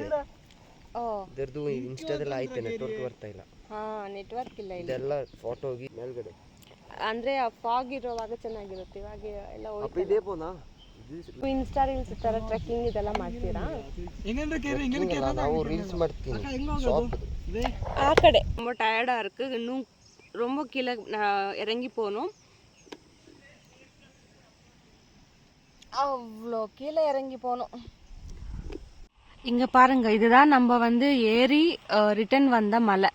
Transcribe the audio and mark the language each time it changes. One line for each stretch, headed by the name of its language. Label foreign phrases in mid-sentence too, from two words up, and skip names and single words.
Kannada: ಇದರದ್ದು ಇನ್ಸ್ಟಾದಲ್ಲಿ ಆಯ್ತು, ನೆಟ್ವರ್ಕ್ ಬರ್ತಾ ಇಲ್ಲ. ಹಾ, ನೆಟ್ವರ್ಕ್ ಇಲ್ಲ ಇಲ್ಲಿ. ಇದೆಲ್ಲ ಫೋಟೋ ಹೋಗಿ ಮೇಲ್ಗಡೆ ಅಂದ್ರೆ ಫಾಗ್ ಇರುವಾಗ ಚೆನ್ನಾಗಿರುತ್ತೆ. ಇವಾಗ ಎಲ್ಲ ಅಪ್ಪ ಇದೇ ಪೋನಾ
English: Insta reels
Kannada: ತರ ಟ್ರೆಕ್ಕಿಂಗ್ ಇದೆಲ್ಲ ಮಾಡ್ತೀರಾ? ನಾವು ರೀಲ್ಸ್ ಮಾಡ್ತೀನಿ.
Tamil: ஷாப் ஆ கடை. ரொம்ப டயர்டாக இருக்குது. இன்னும் ரொம்ப கீழே இறங்கி போகணும். அவ்வளோ கீழே இறங்கி போகணும். இங்கே பாருங்கள், இதுதான் நம்ம வந்து ஏறி ரிட்டன் வந்த மலை.